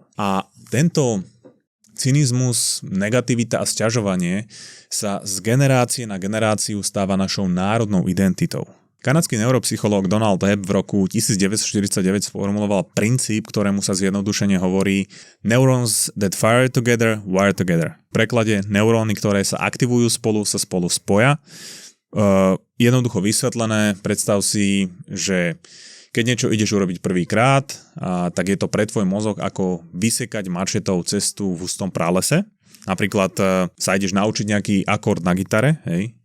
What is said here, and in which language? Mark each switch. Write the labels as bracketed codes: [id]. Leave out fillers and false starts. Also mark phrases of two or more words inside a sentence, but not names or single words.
[sk] A tento cynizmus, negativita a sťažovanie sa z generácie na generáciu stáva našou národnou identitou. Kanadský neuropsychológ Donald Hebb v roku 1949 sformuloval princíp, ktorému sa zjednodušene hovorí [en] Neurons that fire together, wire together. [sk] V preklade neuróny, ktoré sa aktivujú spolu, sa spolu spoja. Jednoducho vysvetlené, predstav si, že keď niečo ideš urobiť prvýkrát, tak je to pre tvoj mozog ako vysekať mačetou cestu v hustom pralese. Napríklad sa ideš naučiť nejaký akord na gitare, hej.